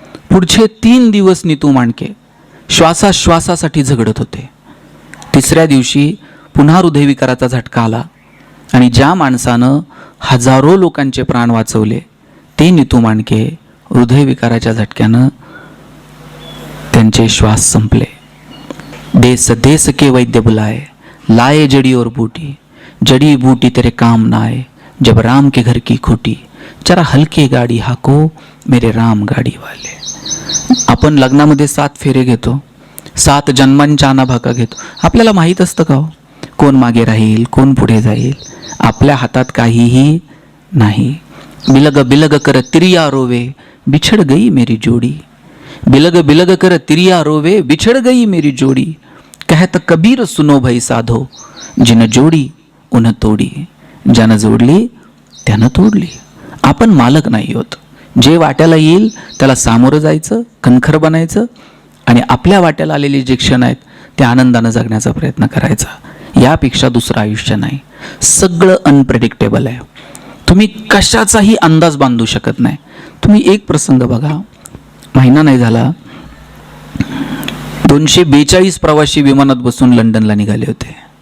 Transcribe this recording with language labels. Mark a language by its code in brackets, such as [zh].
[mr] पुढचे 3 दिवस नीतू मांडके श्वासाश्वासासाठी झगडत होते. तिसऱ्या दिवशी पुन्हा हृदयविकाराचा झटका आला आणि ज्या माणसानं हजारो लोकांचे प्राण वाचवले ते नीतू मांडके, हृदयविकाराच्या झटक्यानं त्यांचे श्वास संपले. [hi] देश देश के वैद्य बुलाए, लाए जड़ी और बूटी, जड़ी बूटी तेरे काम ना आए, जब राम के घर की खूटी, जरा हलके गाडी हाको मेरे राम गाडी वाले. [mr] आपण लग्नामध्ये 7 फेरे घेतो, 7 जन्मांच्या अनाभाका घेतो. आपल्याला माहीत असतं का हो कोण मागे राहील, कोण पुढे जाईल? आपल्या हातात काहीही नाही. [hi] बिलग बिलग कर तिरिया रोवे, बिछड़ गई मेरी जोड़ी, बिलग बिलग कर तिरिया रोवे, बिछड़ गई मेरी जोड़ी, कहत कबीर सुनो भाई साधो, जिन जोडी उन तोडी, [mr] ज्यानं जोडली त्यानं तोडली. आपण मालक नाही होत. जे वाट्याला येईल त्याला सामोरं जायचं, कणखर बनायचं आणि आपल्या वाट्याला आलेले जे क्षण आहेत ते आनंदानं जगण्याचा प्रयत्न करायचा. यापेक्षा दुसरं आयुष्य नाही. सगळं अनप्रेडिक्टेबल आहे. तुम्ही कशाचाही अंदाज बांधू शकत नाही. तुम्ही एक प्रसंग बघा, महिना नाही झाला 242 प्रवासी विमानात बसून लंडनला निघाले होते.